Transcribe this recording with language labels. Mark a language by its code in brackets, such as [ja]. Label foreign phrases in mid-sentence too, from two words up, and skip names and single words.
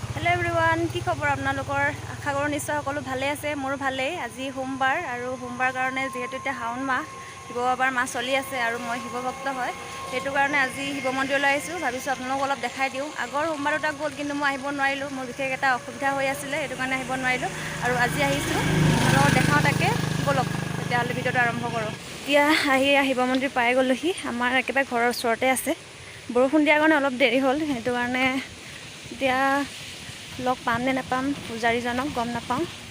[en] hello everyone [as] কি খবৰ আপোনালোকৰ আশা কৰো নিশ্চয় সকলো ভালে আছে মোৰ ভালে আজি সোমবাर और সোমবাৰ কাৰণে যেহেতু এতিয়া শাওন माह শিৱ বাবাৰ মাহ চলি আছে আৰু মই শিৱ ভক্ত হয় সেইটো কাৰণে আজি শিৱ মন্দিৰলৈ আহিছো ভাবিছো আপোনালোকক অলপ দেখাই দিও আগৰ সোমবাৰ এটা গ'ল কিন্তু মই আহিব নোৱাৰিলো মোৰ বিশেষ এটা অসুবিধা হৈ আছিল সেইটো কাৰণে আহিব নোৱাৰিলো আৰু আজি আহিছো আপোনালোকক দেখাও তাকে বলক তেতিয়াহ'লে ভিডিঅ'টো আৰম্ভ কৰো এতিয়া আহি শিৱ মন্দিৰ পাই গ'লোহি আমাৰ একেবাৰে ঘৰৰ ওচৰতে আছে বৰষুণ দিয়াৰ কাৰণে অলপ দেৰি হ'ল সেইটো কাৰণে এতিয়া লগ পাম নে নাপাম পূজাৰীজনক গম নাপাওঁ